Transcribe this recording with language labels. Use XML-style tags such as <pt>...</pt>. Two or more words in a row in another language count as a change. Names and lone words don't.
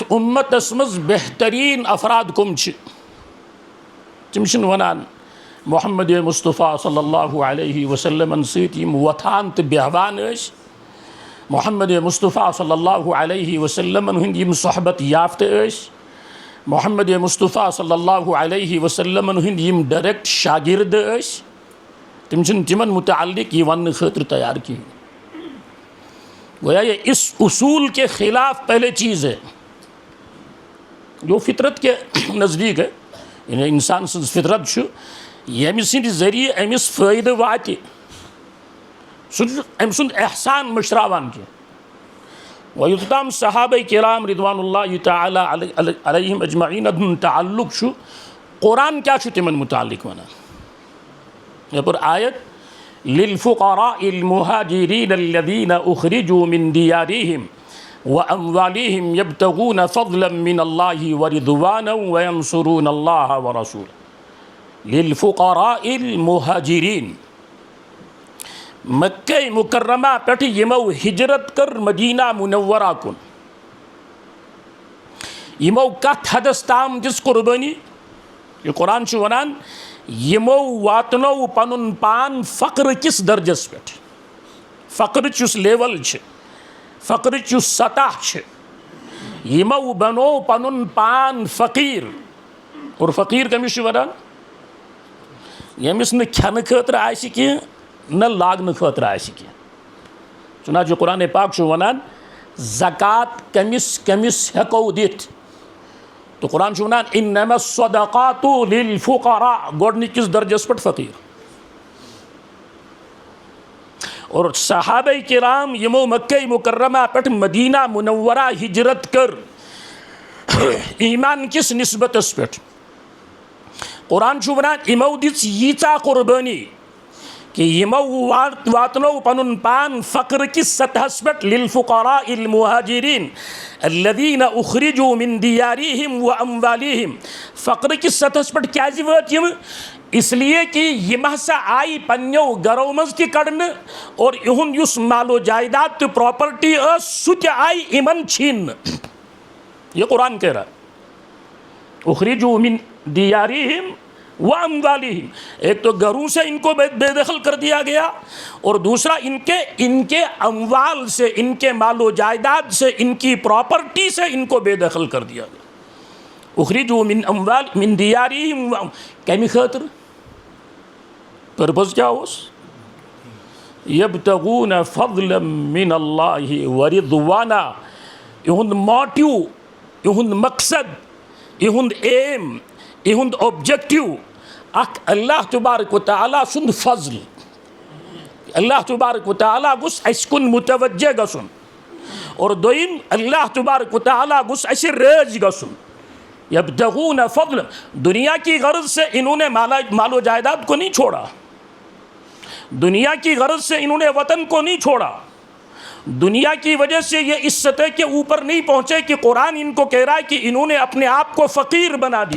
<ks>اُمتس منٛز بہتریٖن افراد کٕم چھِ، تِم چھِنہٕ وَنان محمد مصطفیٰ</ks> <ar>صلی اللہ علیہ وسلمن</ar> <ks>سۭتۍ یِم وۄتھان تہٕ بیٚہوان ٲسۍ، محمد مصطفیٰ</ks> <ar>صلی اللہ علیہ وسلمن</ar> <ks>ہٕنٛدۍ یِم صحبت یافتہٕ ٲسۍ، محمد مصطفیٰ</ks> <ar>صلی اللہ علیہ وسلمن</ar> <ks>ہٕنٛدۍ یِم ڈائریکٹ شاگرد ٲسۍ، تم چھِنہٕ تمن متعلق یہ وننے خاطر تیار کِہیٖنۍ.</ks> <ur>گویا یہ اس اصول کے خلاف پہلے چیز ہے جو فطرت کے نزدیک ہے.</ur> <ks>یعنی انسان سن فطرت چھُ ییٚمہِ سٕنٛدِ ذٔریعہٕ أمِس فٲیدٕ واتہِ سُہ چھُ أمۍ سُنٛد احسان مٔشراوان کینٛہہ. وۄنۍ یوٚتام صحابہ کرام</ks> <ar>رضوان اللہ تعالیٰ علیہم اجمعین</ar> <ks>ہُنٛد تعلق چھُ قرآن کیٛاہ چھُ تِمن متعلق ونان؟</ks> <ar>یپر آیت للفقراء المهاجرين الذين اخرجوا من ديارهم واموالهم يبتغون فضلا من الله ورضوانا وينصرون الله ورسوله. للفقراء المهاجرين</ar> <ks>مکہ مکرمہ پہ یمو ہجرت کر مدینہ منورہ کن، یمو کت حدس تام دس قربانی. یہ قرآن چھُ ونان یمو واتنو پنن پان فقر کس درجس پہ، فقر چس لیول چھ، فقر چس سطح چھ، یمو بنو پنن پان فقیر. اور فقیر کمس چھ ونان؟ یمس نہ کھنہ خاطر آسہ کینٛہہ نہ لاگنہ خاطر آسہ کینٛہہ. چنانچہ قرآن پاک چھُ ونان زکات کمس کمس ہیکو دتھ. تو قرآن چھُ ونان</ks> <ar>انما الصدقات للفقراء</ar> <ks>گۄڈنِکِس درجس پٮ۪ٹھ فقیر. اور صحابہ کرام یمو مکہ مکرمہ پٮ۪ٹھ مدینہ منورہ ہجرت کر ایمان کس نسبتس پٮ۪ٹھ قرآن چھُ ونان یمو دِژ ییٖژاہ قربٲنی کہ یمو واتنو پنن پان فقر کس سطحس پٮ۪ٹھ.</ks> <ar>للفقراء المہاجرین الذین اخرجوا من دیارہم واموالہم.</ar> <ks>فقر کس سطحس پٮ۪ٹھ کیازِ وٲتۍ یم؟</ks> <ur>اس لیے کہ</ur> <ks>یم ہسا آئی پننیو گرو مز تہ کڑنہ اور یہند یس مال و جائیداد تہ پراپرٹی ٲس سُہ تہ آئی یمن چھیننہ.</ks> <ur>یہ قرآن کہہ رہا ہے</ur> <ar>اخرجوا من دیارہم واموالہم.</ar> <ur>ایک تو گھروں سے ان کو بے دخل کر دیا گیا اور دوسرا ان کے اموال سے، ان کے مال و جائیداد سے، ان کی پراپرٹی سے ان کو بے دخل کر دیا گیا.</ur> <ar>اخرجوا من دیارہم</ar> <ks>کمی خاطر پرپز کیا اوس؟</ks> <ar>یبتغون فضلا من اللہ ورضوانا.</ar> <ks>یہند موٹیو، یہند مقصد، یہند ایم، یہند اوبجیکٹیو اخ اللہ تبارک و تعالیٰ سند فضل. اللہ تبارک و تعالیٰ گوس اس کن متوجہ گسن اور دویم اللہ تبارک و تعالیٰ گوس اس رٲضۍ گسن.</ks> <ar>یبتغون فضل.</ar> <ur>دنیا کی غرض سے انہوں نے مال و جائیداد کو نہیں چھوڑا، دنیا کی غرض سے انہوں نے وطن کو نہیں چھوڑا، دنیا کی وجہ سے یہ اس سطح کے اوپر نہیں پہنچے کہ قرآن ان کو کہہ رہا ہے کہ انہوں نے اپنے آپ کو فقیر بنا دیا.</ur>